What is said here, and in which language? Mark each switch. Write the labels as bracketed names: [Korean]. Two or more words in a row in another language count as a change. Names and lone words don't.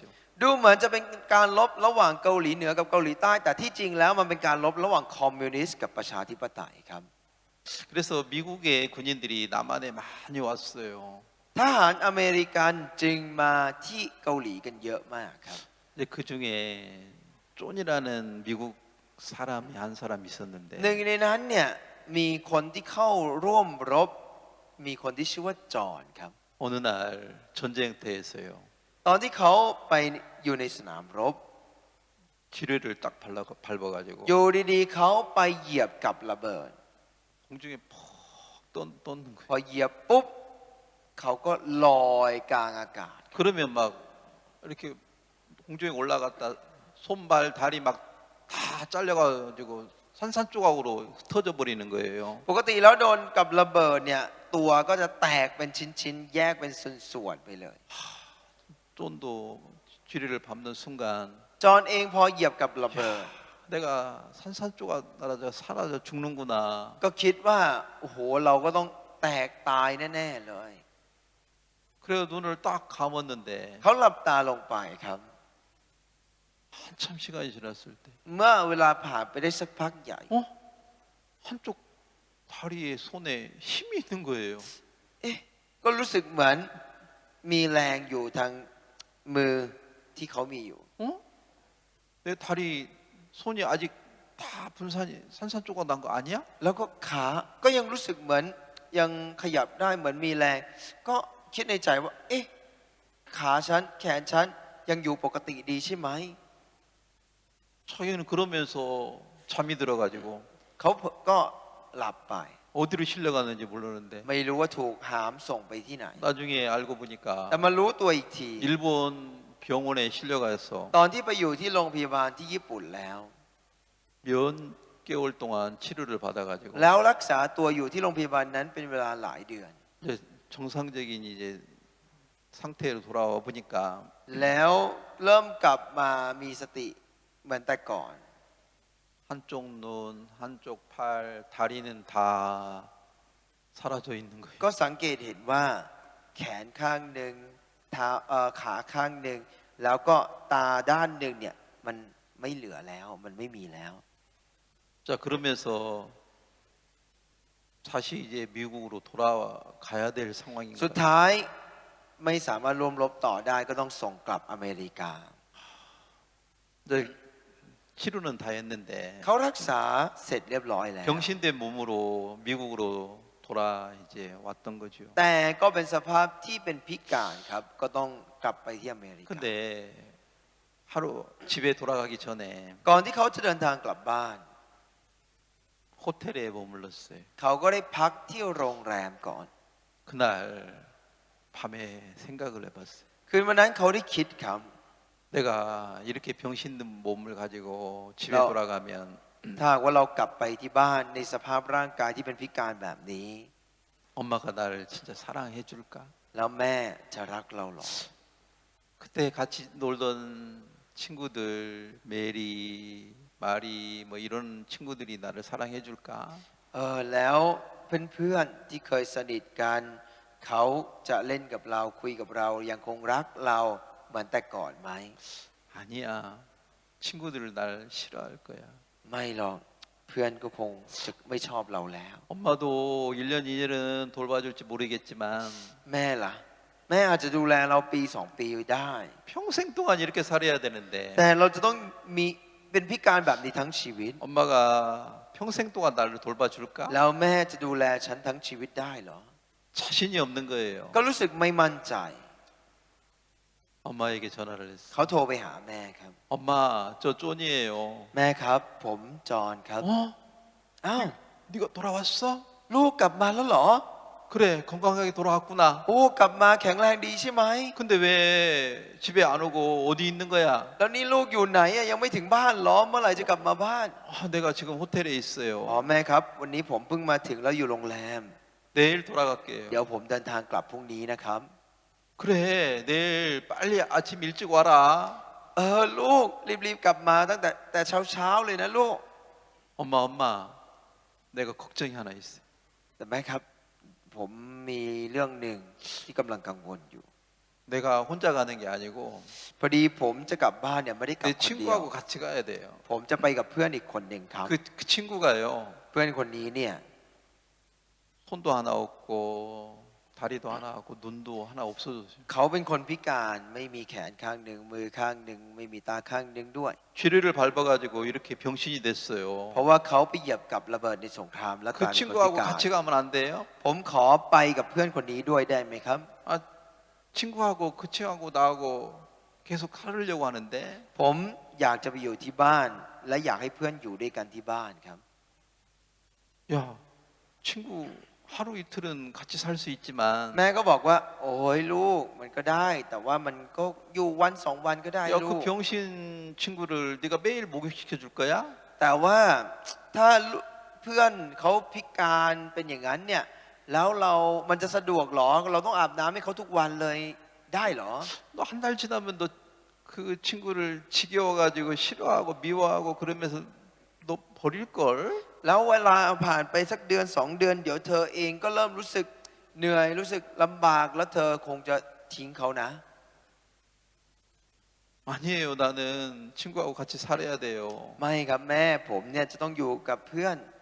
[Thai] ดูเหมือนจะเป็นการลบระหว่างเกาหลีเหนือกับเกาหลีใต้ แต่ที่จริงแล้วมันเป็นการลบระหว่างคอมมิวนิสต์กับประชาธิปไตยครับ [Korean] 그래서 미국의 군인들이 남한에 많이 왔어요. [Thai] ทหารอเมริกันจึงมาที่เกาหลีกันเยอะมากครับ [Korean] 근데 그 중에 존이라는 미국 사람이 한 사람 있었는데 [Thai] หนึ่งในนั้นเนี่ยมีคนที่เข้าร่วมรบมีคนที่ชื่อว่าจอห์นครับ [Korean] 어느 날 전쟁터에서요. [Thai] ตอนที่เขาไปอยู่ในสนามรบ [Korean] 지뢰를 딱 밟아가지고 [Thai] อยู่ดีๆเขาไปเหยียบกับระเบิด [Korean] 공중에 퍽 떠는 [Thai] พอ [Korean] 거예요. [Thai] เหยียบปุ๊บเขาก็ลอยกลางอากาศ [Korean] 그러면 막 이렇게 공중에 올라갔다 손발 다리 막 다 잘려가지고 산산조각으로 흩어져 버리는 거예요. [Thai] ปกติแล้วโดนกับระเบิดเนี่ยตัวก็จะแตกเป็นชิ้นๆแยกเป็นส่วนๆไปเลย [Korean] 존도 쥐리를 밟는 순간 [Thai] จอห์นเองพอเหยียบกับระเบิด [Korean] 내가 산산조각 사라져 죽는구나. [Thai] ก็คิดว่าโอ้โหเราก็ต้องแตกตายแน่ๆเลย [Korean] 그래서 눈을 딱 감았는데 [Thai] เขาหลับตาลงไปครับ [Korean] 한참 시간이 지났을 때 [Thai] เมื่อเวลาผ่านไปได้สักพักใหญ่ [Korean] 한쪽 다리에 손에 힘이 있는 거예요. [Thai] ก็รู้สึกเหมือนมีแรงอยู่ทางมือที่เขามีอยู่ [Korean] 내 다리 손이 아직 다 산산조각 난 거 아니야? [Thai] แล้วก็ขาก็ยังรู้สึกเหมือนยังขยับได้เหมือนมีแรง ก็คิดในใจว่า เอ๊ะขาฉันแขนฉันยังอยู่ปกติดีใช่ไหม [Korean] 자기는 그러면서 잠이 들어가지고 [Thai] เขาก็หลับไป [Korean] 어디로 실려가는지 모르는데 [Thai] ไม่รู้ว่าถูกหามส่งไปที่ไหน [Korean] 나중에 알고 보니까 [Thai] แต่มารู้ตัวอีกที [Korean] 일본 병원에 실려가서 [Thai] ตอนที่ไปอยู่ที่โรงพยาบาลที่ญี่ปุ่นแล้ว [Korean] 몇 개월 동안 치료를 받아가지고 [Thai] แล้วรักษาตัวอยู่ที่โรงพยาบาลนั้นเป็นเวลาหลายเดือน [Korean] 이제 정상적인 이제 상태로 돌아와 보니까 [Thai] แล้วเริ่มกลับมามีสติเหมือนแต่ก่อน [Korean] 한쪽 눈, 한쪽 팔, 다리는 다 사라져 있는 거예요. [Thai] ก็สังเกตเห็นว่าแขนข้างหนึ่งเท้าขาข้างหนึ่งแล้วก็ตาด้านหนึ่งเนี่ยมันไม่เหลือแล้วมันไม่มีแล้ว [Korean] 자 그러면서 다시 이제 미국으로 돌아가야 될 상황인 [Thai] สุด [Korean] 거예요. [Thai] ท้ายไม่สามารถร่วมรบต่อได้ก็ต้องส่งกลับอเมริกา [Korean] 이제 치료는 다 했는데 [Thai] เขารักษาเสร็จเรียบร้อยแล้ว [Korean] 병신된 몸으로 미국으로 돌아 이제 왔던 거죠. [Thai] แต่ก็เป็นสภาพที่เป็นพิการครับก็ต้องกลับไปที่อเมริกา [Korean] 근데 하루 집에 돌아가기 전에 [Thai] ก่อนที่เขาจะเดินทางกลับบ้าน [Korean] 호텔에 머물렀어요. [Thai] เขาก็ได้พักที่โรงแรมก่อน [Korean] 그날 밤에 생각을 해봤어요. [Thai] คืนวันนั้นเขาได้คิดครับ [Korean] 내가 이렇게 병신든 몸을 가지고 집에 너- 돌아가면 [Thai] ถ้าหากว่าเรากลับไปที่บ้านในสภาพร่างกายที่เป็นพิการแบบนี้ [Korean] 엄마가 나를 진짜 사랑해 줄까? [Thai] แล้วแม่จะรักเราหรอ [Korean] 그때 같이 놀던 친구들 메리, 마리 뭐 이런 친구들이 나를 사랑해 줄까? [Thai] แล้วเพื่อนๆที่เคยสนิทกันเขาจะเล่นกับเราคุยกับเรายังคงรักเราเหมือนแต่ก่อนไหม [Korean] 아니야. 친구들 날 싫어할 거야. [Thai] ไม่หรอกเพื่อนก็คงจะไม่ชอบเราแล้ว [Korean] 엄마도 1년 2년은 돌봐줄지 모르겠지만 [Thai] แม่ล่ะ แม่อาจจะดูแลเราปีสองปีได้ [Korean] 평생 동안 이렇게 살아야 되는데 [Thai] แต่เราจะต้องมีเป็นพิการแบบนี้ทั้งชีวิต [Korean] 엄마가 평생 동안 나를 돌봐줄까? [Thai] แล้วแม่จะดูแลฉันทั้งชีวิตได้เหรอ [Korean] 자신이 없는 거예요. [Thai] ก็รู้สึกไม่มั่นใจ [Korean] 엄마에게 전화를 했어. [Thai] เขาโทรไปหาแม่ครับ [Korean] 엄마, 저 쫀이에요. [Thai] แม่ครับผมจอนครับ [Korean] 어? [Thai] อ้าว [Korean] 네가 돌아왔어? [Thai] ลูกกลับมาแล้วเหรอ [Korean] 그래, 건강하게 돌아왔구나. [Thai] โอ้กลับมาแข็งแรงดีใช่ไหม [Korean] 근데 왜 집에 안 오고 어디 있는 거야? [Thai] แล้วนี่ลูกอยู่ไหนอะยังไม่ถึงบ้านเหรอเมื่อไหร่จะกลับมาบ้าน [Korean] 내가 지금 호텔에 [Thai] อ๋อ [Korean] 있어요. [Thai] แม่ครับ วันนี้ผมเพิ่งมาถึงแล้วอยู่โรงแรม [Korean] 내일 [Thai] เดี๋ [Korean] 돌아갈게요. [Thai] ยวผมเดินทางกลับพรุ่งนี้นะครับ [Korean] 그래, 내일 빨리 아침 일찍 와라. [Thai] ลูกรีบๆกลับมาตั้งแต่เช้าเลยนะลูก [Korean] 엄마, 내가 걱정이 하나 있어. [Thai] แต่แม่ครับ ผมมีเรื่องหนึ่งที่กำลังกังวลอยู่ [Korean] 내가 혼자 가는 게 아니고 [Thai] พอดีผมจะกลับบ้านเนี่ยไม่ได้กลับ [Korean] 내 [Thai] คนเดียว [Korean] 친구하고 같이 가야 돼요. [Thai] ผมจะไปกับเพื่อนอีกคนหนึ่งครับ [Korean] 그 친구가요. [Thai] เพื่อนคนนี้เนี่ย [Korean] 손도 하나 없고 다리도 하나 없고 눈도 하나 없어졌어요. [Thai] เขาเป็นคนพิการไม่มีแขนข้างหนึ่งมือข้างหนึ่งไม่มีตาข้างหนึ่งด้วย [Korean] 쥐레를 밟아가지고 이렇게 병신이 됐어요. [Thai] เพราะว่าเขาไปเหยียบกับระเบิดในสงครามแล้วก [Korean] 그 [Thai] ลายเป็นคนพิ [Korean] 친구하고 [Thai] การ [Korean] 같이 가면 안 돼요? [Thai] ผมขอไปกับเพื่อนคนนี้ด้วยได้ไหมครับ [Korean] 친구하고 그 친구하고 나하고 계속 살으려고 하는데 [Thai] ผมอยากจะไปอยู่ที่บ้าน และอยากให้เพื่อนอยู่ด้วยกันที่บ้านครับ [Korean] 야 친구 하루 이틀은 같이 살 수 있지만 [Thai] แม่ก็บอกว่า โอ้ยลูกมันก็ได้ แต่ว่ามันก็อยู่วันสองวันก็ได้ [Korean] 야 [Thai] ลู [Korean] 그 [Thai] ก [Korean] 병신 친구를 네가 매일 목욕시켜 줄 거야? [Thai] แต่ว่าถ้าเพื่อนเขาพิการเป็นอย่างนั้นเนี่ยแล้วมันจะสะดวกหรอเราต้องอาบน้ำให้เขาทุกวันเลยได้หรอ [Korean] 너 한 달 지나면 너 그 친구를 지겨워가지고 싫어하고 미워하고 그러면서 너 버릴 걸? [Thai] แล้วเวลาผ่านไปสักเดือนสองเดือนเดี๋ยวเธอเองก็เริ่มรู้สึกเหนื่อยรู้สึกลำบากแล้วเธอคงจะทิ้งเขานะ [Korean] 아니에요. 나는 친구하고 같이 살아야 돼요. [Thai] ไม่ครับแม่ผมเนี่ยจะต้องอยู่กับเพื่อน